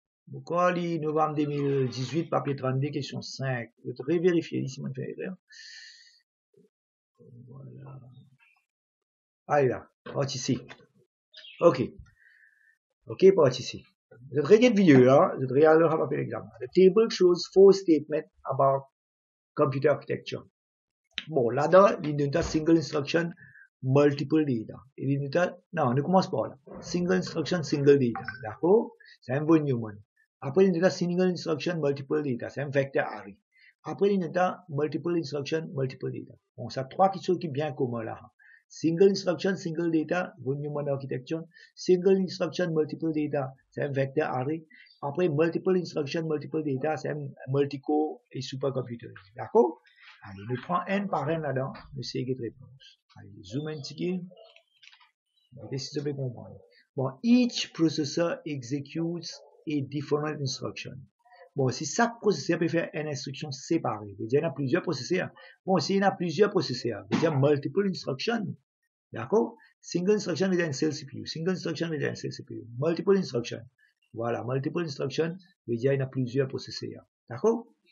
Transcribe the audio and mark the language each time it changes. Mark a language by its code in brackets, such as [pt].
[fr] Pourquoi, novembre 2018, papier 32, question 5. Je vais revérifier ici, mon frère. Voilà. Allez là, parti ici. Ok. Ok, parti ici. Je vais regarder vidéo là, je vais regarder le papier l'examen. [en] The table shows 4 statements about computer architecture. [fr] Bon, là-dedans, il y a [en] single instruction, multiple data. [fr] Non, on commence par là. [en] Single instruction, single data. [fr] D'accord? C'est un bon Neumann. Après, il y a [en] single instruction, multiple data. [fr] C'est un vector array. Après, il y a [en] multiple instruction, multiple data. [fr] Bon, ça trois choses qui sont bien communes là. [en] Single instruction, single data, von Neumann architecture. Single instruction, multiple data, [fr] c'est un [en] vector array. Après, multiple instruction, multiple data, c'est un multicore et supercomputer. [fr] D'accord? Allez, nous prenons un par un là-dedans, nous essayons de réponse. Allez, zoom un petit peu. Qu'est-ce que vous pouvez comprendre? [en] Bon, each processor executes a different instruction. [fr] Bon, si chaque processeur peut faire une instruction séparée, il y a plusieurs processeurs. Bon, s'il y a plusieurs processeurs, il y a multiple instructions. D'accord? [en] Single instruction [fr] veut dire un seul CPU. Single instruction veut dire un seul CPU. [en] Multiple instruction. [fr] Voilà, [en] multiple instruction [fr] veut dire il y a plusieurs processeurs. D'accord?